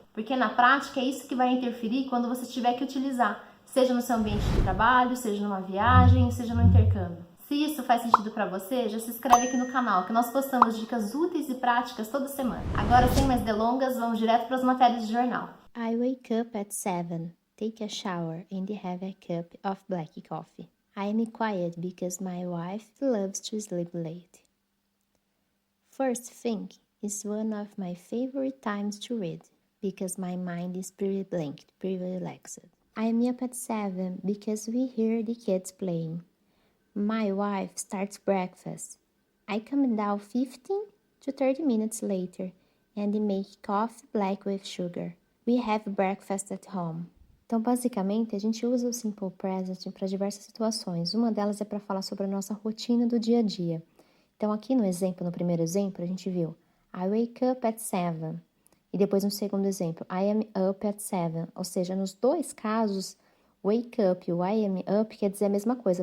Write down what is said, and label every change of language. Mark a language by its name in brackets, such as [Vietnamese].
[Portuguese] Porque na prática é isso que vai interferir quando você tiver que utilizar, seja no seu ambiente de trabalho, seja numa viagem, seja no intercâmbio. Se isso faz sentido para você, já se inscreve aqui no canal, que nós postamos dicas úteis e práticas toda semana. Agora, sem mais delongas, vamos direto para as matérias de jornal. [English] I wake up at 7, take a shower and have a cup of black coffee. I am quiet because my wife loves to sleep late. First thing is one of my favorite times to read because my mind is pretty blank, pretty relaxed. I am up at 7 because we hear the kids playing. My wife starts breakfast. I come down 15 to 30 minutes later and make coffee black with sugar. We have breakfast at home. [Portuguese] Então, basicamente, a gente usa o Simple Present para diversas situações. Uma delas é para falar sobre a nossa rotina do dia a dia. Então, aqui no exemplo, no primeiro exemplo, a gente viu [English] I wake up at 7. [Portuguese] E depois no segundo exemplo, [English] I am up at 7. [Portuguese] Ou seja, nos dois casos, wake up e o [English] I am up [Portuguese] quer dizer a mesma coisa.